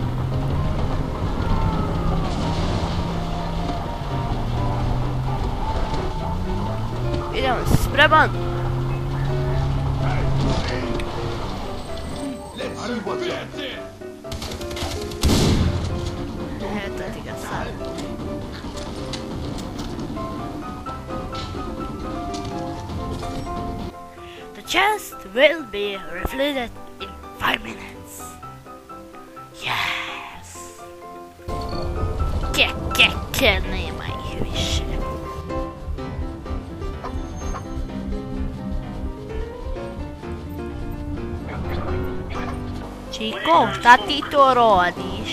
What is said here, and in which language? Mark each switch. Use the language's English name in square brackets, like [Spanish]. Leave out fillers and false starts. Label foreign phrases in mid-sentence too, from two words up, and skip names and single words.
[Serbian] Idemo, si spreman? Eto ti ga sad. [English] The chest will be refilled in 5 minutes. Yes. [Serbian] Nema ih više. Čiko, šta ti to radiš?